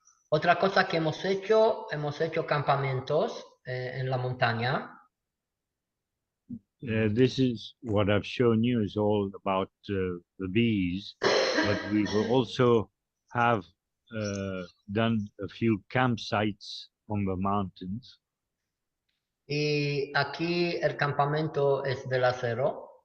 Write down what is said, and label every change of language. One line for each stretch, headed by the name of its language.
Spanish: Otra cosa que hemos hecho campamentos en la montaña.
English: This is what I've shown you is all about the bees, but we will also have done a few campsites on the mountains.
Spanish: Y aquí el campamento es del acero.